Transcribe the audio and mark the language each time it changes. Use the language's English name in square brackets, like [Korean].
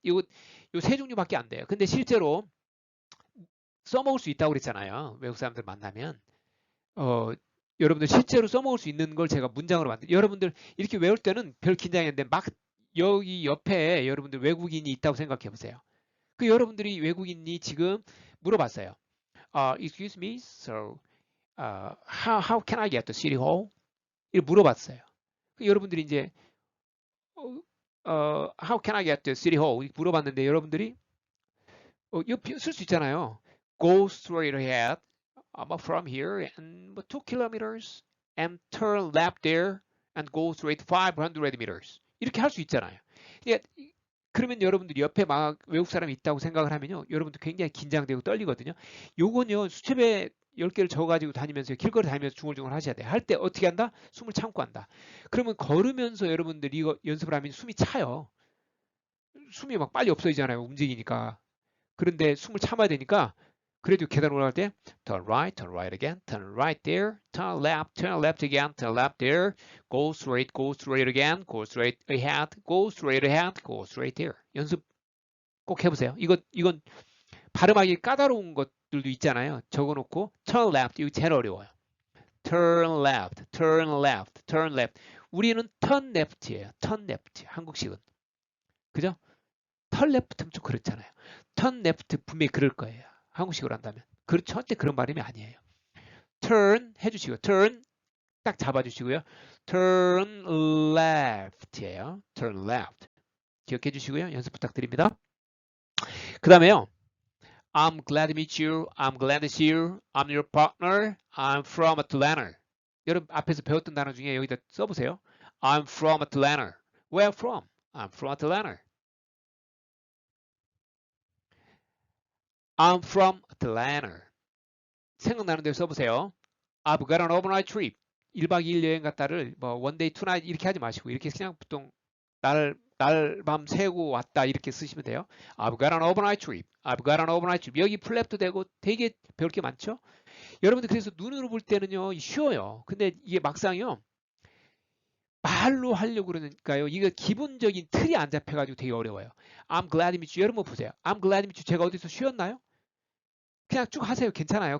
[Korean] 이거 세 종류밖에 안 돼요. 근데 실제로 써먹을 수 있다고 그랬잖아요. 외국 사람들 만나면. 여러분들 실제로 써먹을 수 있는 걸 제가 문장으로 여러분들 이렇게 외울 때는 별 긴장이 안 돼. 막 여기 옆에 여러분들 외국인이 있다고 생각해 보세요. 그 여러분들이 외국인이 지금 물어봤어요. [English] Excuse me, so how can I get to City Hall? [Korean] 이렇게 물어봤어요. 여러분들이 이제 [English] how can I get to City Hall? [Korean] 물어봤는데 여러분들이 이거 쓸 수 있잖아요. [English] Go straight ahead from here and 2 kilometers and turn left there and go straight 500 meters. [Korean] 이렇게 할 수 있잖아요. 그러면 여러분들이 옆에 막 외국 사람이 있다고 생각을 하면요. 여러분들 굉장히 긴장되고 떨리거든요. 요건요. 수첩에 10개를 적어가지고 다니면서 길거리 다니면서 중얼중얼 하셔야 돼요. 할 때 어떻게 한다? 숨을 참고 한다. 그러면 걸으면서 여러분들이 이거 연습을 하면 숨이 차요. 숨이 막 빨리 없어지잖아요. 움직이니까. 그런데 숨을 참아야 되니까 그래도 계단 올라갈 때 [English] turn right again, turn right there, turn left again, turn left there, go straight again, go straight ahead, go straight ahead, go straight there. [Korean] 연습 꼭 해보세요. 이건 발음하기 까다로운 것들도 있잖아요. 적어놓고 [English] turn left, [Korean] 이거 제일 어려워요. [English] turn left, turn left, turn left. [Korean] 우리는 [English] turn left [Korean] 예요. [English] turn left, [Korean] 한국식은. 그죠? [English] turn left [Korean] 는 좀 그렇잖아요. turn left 분명히 그럴 거예요. 한국식으로 한다면. 절대 그런 발음이 아니에요. turn 해주시고 turn 딱 잡아주시고요. [English] turn left [Korean] 예요. [English] turn left. [Korean] 기억해 주시고요. 연습 부탁드립니다. 그 다음에요. [English] I'm glad to meet you. I'm glad to see you. I'm your partner. I'm from Atlanta. [Korean] 여러분 앞에서 배웠던 단어 중에 여기다 써보세요. [English] I'm from Atlanta. Where from? I'm from Atlanta. I'm from Atlanta. [Korean] 생각나는 대로 써보세요. [English] I've got an overnight trip. [Korean] 1박 2일 여행 갔다를 뭐 [English] one day, two night [Korean] 이렇게 하지 마시고 이렇게 그냥 보통 날밤 새고 왔다 이렇게 쓰시면 돼요. [English] I've got an overnight trip. I've got an overnight trip. [Korean] 여기 플랩도 되고 되게 배울 게 많죠. 여러분들 그래서 눈으로 볼 때는요 쉬워요. 근데 이게 막상요 말로 하려고 그러니까요. 이거 기본적인 틀이 안 잡혀가지고 되게 어려워요. [English] I'm glad to meet you. [Korean] 여러분 보세요. [English] I'm glad to meet you. [Korean] 제가 어디서 쉬었나요? 그냥 쭉 하세요. 괜찮아요.